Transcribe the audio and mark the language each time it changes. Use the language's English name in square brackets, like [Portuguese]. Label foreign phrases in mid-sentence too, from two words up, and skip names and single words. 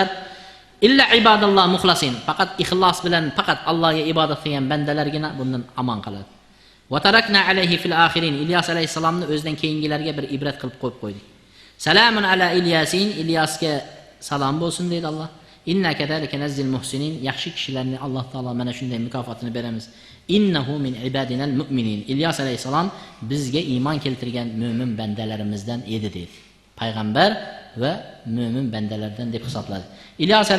[Arabic] إلا عباد الله المخلصين. [Uzbek] Faqat ixlos bilan, faqat Allohga ibodat qilgan bandalargina bundan aman qoladi. [Arabic] وتركنا عليه في الآخرين. [Uzbek] İlyas alayhisalomni o'zidan keyingilarga bir ibrat qilib qo'yib qo'ydik. [Arabic] سلام على إل ياسين, [Uzbek] İlyasga salom bo'lsin deydi Alloh. [Arabic] إنا كذلك نجزي المحسنين, [Uzbek] yaxshi kishilarni Alloh taolo mana shunday mukofotini beramiz. [Arabic] إنه من عبادنا المؤمنين. [Uzbek] İlyas alayhisalom bizga iymon keltirgan mo'min bandalarimizdan edi dedi. Payg'ambar va mo'min bandalardan deb hisobladi. İlyas